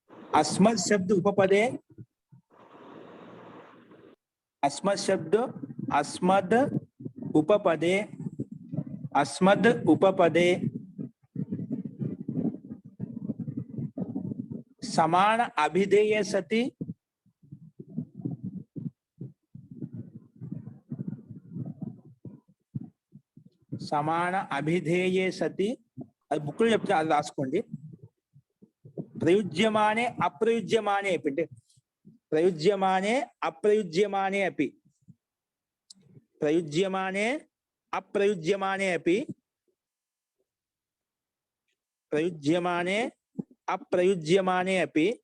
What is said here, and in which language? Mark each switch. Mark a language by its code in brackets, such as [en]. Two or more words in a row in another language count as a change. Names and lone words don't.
[sa] अस्मत् शब्द उपपदे अस्मत् शब्द अस्मद् उपपदे समान अभिधेय सति [te] అది బుక్లో చెప్తే అది రాసుకోండి. [sa] ప్రయుజ్యమానే అప్రయుజ్యమానే అంటే ప్రయుజ్యమానే అప్రయుజ్యమానే అపి ప్రయుజ్యమానే అప్రయుజ్యమానే అపి ప్రయుజ్యమానే అప్రయుజ్యమానే అపి.